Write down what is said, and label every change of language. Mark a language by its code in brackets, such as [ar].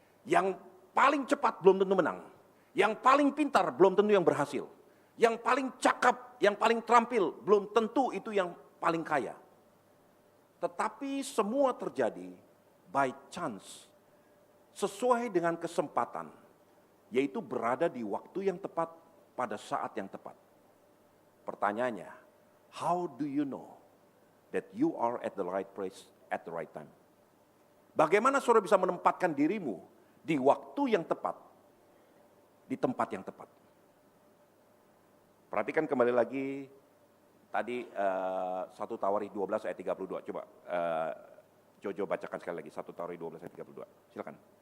[id] Yang paling cepat belum tentu menang, yang paling pintar belum tentu yang berhasil, yang paling cakap, yang paling terampil belum tentu itu yang paling kaya. Tetapi semua terjadi by chance, sesuai dengan kesempatan, yaitu berada di waktu yang tepat pada saat yang tepat. [en] Pertanyaannya, how do you know that you are at the right place at the right time? [id] Bagaimana saudara bisa menempatkan dirimu di waktu yang tepat, di tempat yang tepat? Perhatikan kembali lagi tadi 1 Tawarikh 12 ayat 32. Coba Jojo bacakan sekali lagi 1 Tawarikh 12 ayat 32. Silakan.